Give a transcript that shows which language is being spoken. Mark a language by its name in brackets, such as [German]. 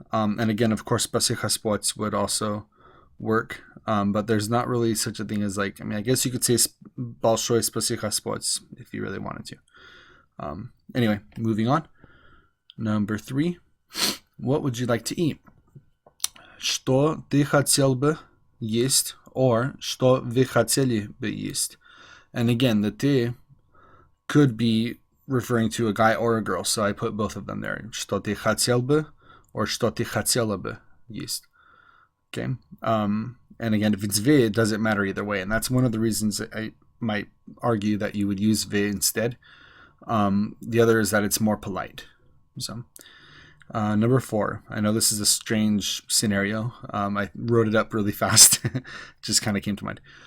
[English] And again, of course, [Russian] спасибо Господь [English] would also work. But there's not really such a thing as like, I mean, I guess you could say [Russian] большое спасибо Господь [English] if you really wanted to. Anyway, moving on. Number three. What would you like to eat? [Russian] Что ты хотел бы есть or что вы хотели бы есть? [English] And again, the ты could be referring to a guy or a girl, so I put both of them there. [Russian] Что ты хотел бы or что ты хотела бы есть. [English] Okay. And again, if it's ve, it doesn't matter either way. And that's one of the reasons that I might argue that you would use ve instead. The other is that it's more polite. So, number four. I know this is a strange scenario. I wrote it up really fast. Just kind of came to mind.